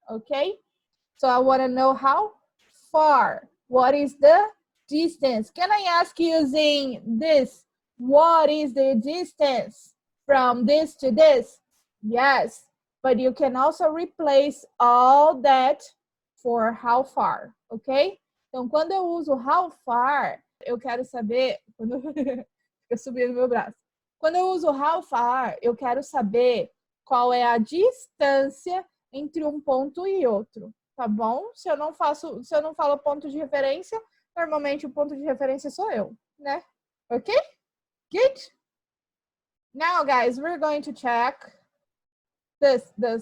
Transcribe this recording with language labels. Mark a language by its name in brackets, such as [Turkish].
[English] Okay, so I want to know how far. What is the distance? Can I ask using this? What is the distance from this to this? Yes, but you can also replace all that for how far, ok? [Portuguese] Então, quando eu uso how far, eu quero saber... Fica subindo meu braço. Quando eu uso how far, eu quero saber qual é a distância entre um ponto e outro, tá bom? Se eu não falo ponto de referência, normalmente o ponto de referência sou eu, né? [English] Ok? Good? Now, guys, we're going to check this.